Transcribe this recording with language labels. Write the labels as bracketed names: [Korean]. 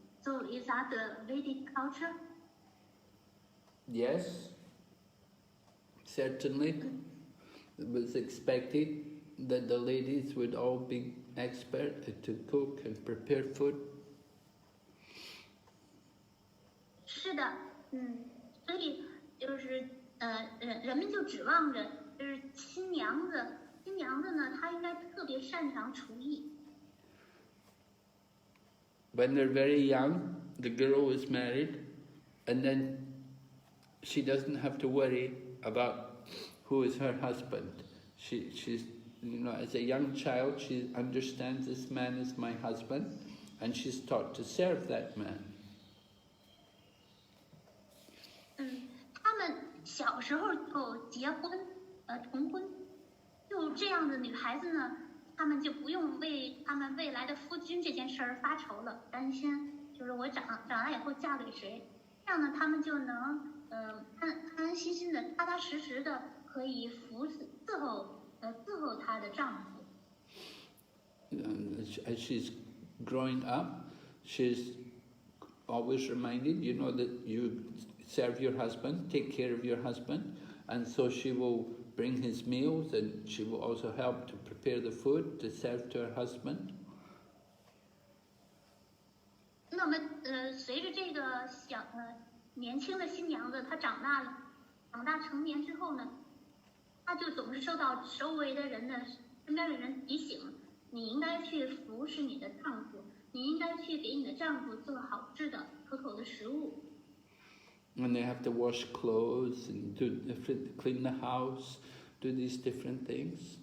[English] So is that the Vedic culture? Yes, certainly. It was expected that the ladies would all be expert to cook and prepare food. [Chinese] 是的，所以就是人们就指望着就是新娘子呢，她应该特别擅长厨艺。 [English] When they're very young, the girl is married, and then she doesn't have to worry about who is her husband. She's, as a young child, she understands this man is my husband, and she's taught to serve that man. [Chinese] 他们小时候就结婚，重婚，就这样的女孩子呢，她们就不用为她们未来的夫君这件事儿发愁了，担心就是我长大以后嫁给谁，这样呢，她们就能安安心心的、踏踏实实的可以伺候她的丈夫。 [English] As she's growing up, she's always reminded, that you serve your husband, take care of your husband, and so she will bring his meals, and she will also help to prepare the food to serve to her husband. [Chinese] 那么随着这个年轻的新娘子她长大成年之后呢，她就总是受到周围的人的身边的人提醒，你应该去服侍你的丈夫，你应该去给你的丈夫做好吃的可口的食物。 [English] And they have to wash clothes and clean the house, do these different things.